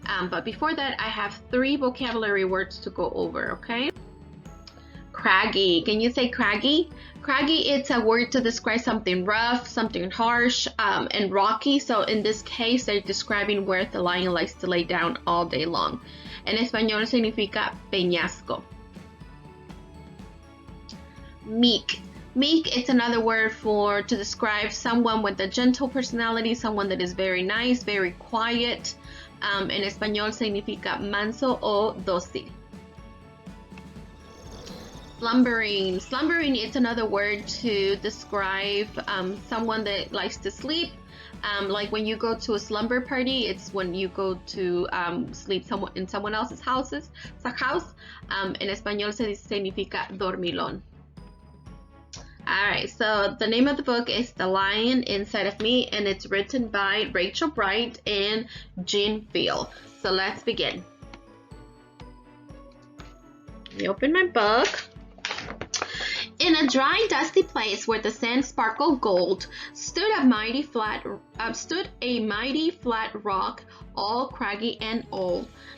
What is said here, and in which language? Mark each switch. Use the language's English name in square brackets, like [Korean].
[English] But before that, I have 3 vocabulary words to go over, okay? Craggy. Can you say craggy? Craggy, it's a word to describe something rough, something harsh, and rocky. So in this case, they're describing where the lion likes to lay down all day long. [Spanish] En español significa peñasco. [English] Meek. Meek, it's another word to describe someone with a gentle personality, someone that is very nice, very quiet. [Spanish] En español significa manso o dócil. [English] Slumbering. Slumbering is another word to describe someone that likes to sleep. Like when you go to a slumber party, it's when you go to sleep in someone else's house. [Spanish] En español significa dormilón. [English] Alright, so the name of the book is The Lion Inside of Me, and it's written by Rachel Bright and Jean Field. So let's begin. Let me open my book. In a dry, dusty place where the sand sparkled gold, stood a mighty flat rock, all craggy and old.